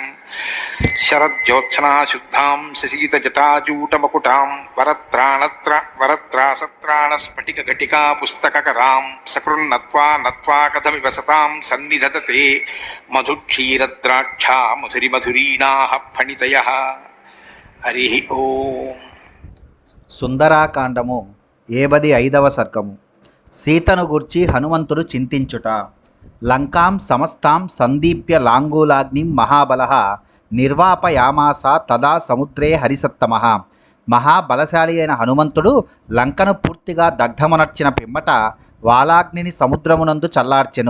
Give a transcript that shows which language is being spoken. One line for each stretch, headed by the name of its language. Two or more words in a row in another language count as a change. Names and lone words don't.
Sanskrit: शरज्योत्सना शुद्धां शशीतजटाजूटमकुटां वरत्रासत्राणस्फटिकघटिका पुस्तककरां सकृन्नत्वा नत्वा कथमिव सतां सन्निधत्ते मधुक्षीरद्राक्षा मधुरिमधुरीणाः फणितयः। हरि ओम।
Telugu: సుందరాకాండము 75వ సర్గము. సీతను గూర్చి హనుమంతుడు చింతించుట.
Sanskrit: లంకాం సమస్తాం సందీప్య లాంగూలాగ్నిం మహాబలః నిర్వాపయామాస తదా సముద్రే హరిసత్తమః.
Telugu: మహాబలశాలి అయిన హనుమంతుడు లంకను పూర్తిగా దగ్ధమనర్చిన పిమ్మట వాలాగ్నిని సముద్రమునందు చల్లార్చెను.